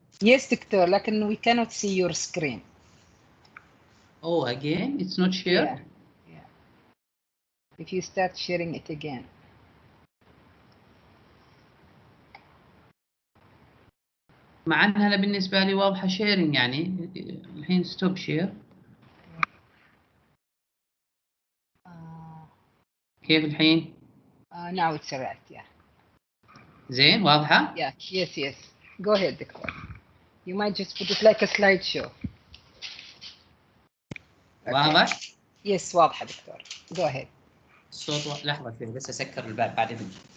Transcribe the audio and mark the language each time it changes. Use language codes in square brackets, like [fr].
[en] Yes, Doctor, لكن we cannot see your screen. Oh, again? It's not shared? Yeah. If you start sharing it again. [ar] مع انها أنا بالنسبة لي واضحة شيرنج يعني الحين ستوب شير. كيف الحين؟ [en] Now it's alright, yeah. [ar] زين واضحة؟ [en] Yeah, yes. Go ahead, Doctor. You might just put it like a slideshow. [ar] واضح؟ Yes, واضحة دكتور. [en] Go ahead. [ar] الصوت لحظة شوي بس أسكر الباب بعد إذنك.